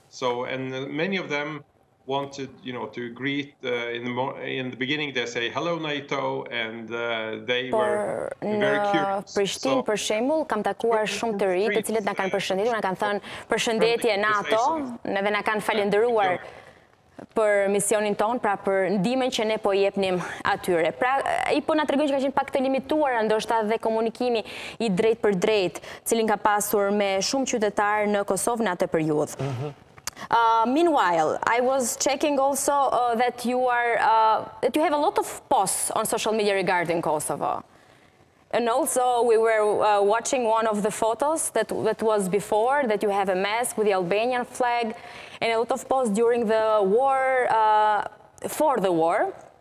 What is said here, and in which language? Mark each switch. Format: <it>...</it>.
<en>So, and many of them wanted, to greet. In the beginning, they say hello NATO, and they were very curious.</en> <sq>Në Prishtinë, për shembull, kam takuar shumë të rinj, të cilët na kanë përshëndetur, na kanë thënë përshëndetje NATO, edhe na kanë falendëruar për misionin ton, pra për ndihmën që ne po jepnim atyre. Pra, I po na tregojnë që ka qenë pak të limituar, ndoshta dhe komunikimi I drejt për drejt, cilin ka pasur me shumë qytetarë në Kosovë në atë periudhë.</sq> <en>Meanwhile, I was checking also that you have a lot of posts on social media regarding Kosovo. And also we were watching one of the photos that was before, that you have a mask with the Albanian flag, and a lot of posts during the war, for the war.</en>